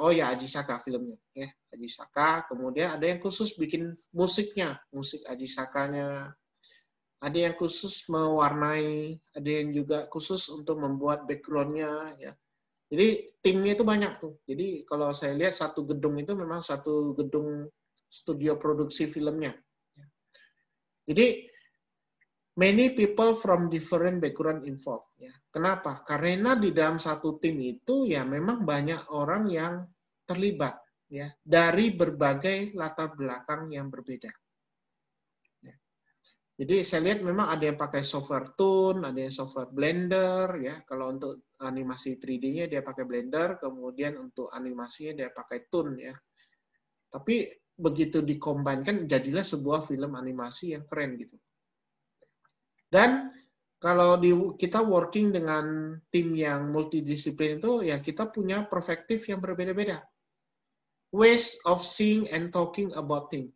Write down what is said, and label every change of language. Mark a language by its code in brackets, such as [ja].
[id] Oh ya, Ajisaka filmnya. Ya, Ajisaka. Kemudian ada yang khusus bikin musiknya, musik Ajisakanya. Ada yang khusus mewarnai, ada yang juga khusus untuk membuat background-nya. Ya. Jadi timnya itu banyak tuh. Jadi kalau saya lihat satu gedung itu memang satu gedung studio produksi filmnya. [en] Jadi many people from different background involved. [id] Ya. Kenapa? Karena di dalam satu tim itu ya memang banyak orang yang terlibat ya dari berbagai latar belakang yang berbeda. Ya. Jadi saya lihat memang ada yang pakai software Toon, ada yang software Blender ya. Kalau untuk animasi 3D-nya dia pakai Blender, kemudian untuk animasinya dia pakai Toon ya. Tapi begitu dikombinkan jadilah sebuah film animasi yang keren gitu. Dan kalau kita working dengan tim yang multidisiplin itu, ya kita punya perspektif yang berbeda-beda. [en] Ways of seeing and talking about things.